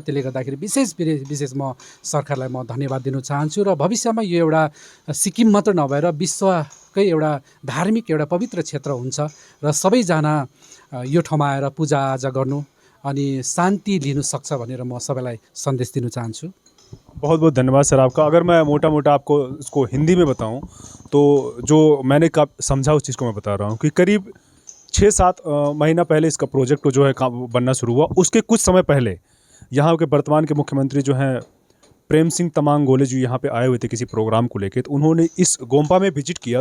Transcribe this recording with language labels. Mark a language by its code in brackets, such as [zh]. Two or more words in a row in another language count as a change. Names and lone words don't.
[ne] त्यसले गर्दाखेरि विशेष म सरकारलाई म धन्यवाद दिन चाहन्छु र भविष्यमा यो एउटा सिक्किम मात्र नभएर विश्वकै एउटा धार्मिक एउटा पवित्र क्षेत्र हुन्छ र सबैजना यो ठाउँमा आएर पूजाआजा गर्नु अनि शान्ति लिनु सक्छ भनेर म सबैलाई सन्देश दिन चाहन्छु। [hi] बहुत बहुत धन्यवाद सर आपका। अगर मैं मोटा मोटा आपको इसको हिंदी में बताऊं तो जो मैंने समझा उस चीज़ को मैं बता रहा हूं कि करीब 6-7 महीना पहले इसका प्रोजेक्ट को जो है बनना शुरू हुआ। उसके कुछ समय पहले यहाँ के वर्तमान के मुख्यमंत्री जो हैं प्रेम सिंह तमांग गोले जो यहाँ पे आए हुए थे किसी प्रोग्राम को लेके, तो उन्होंने इस गोम्पा में विजिट किया।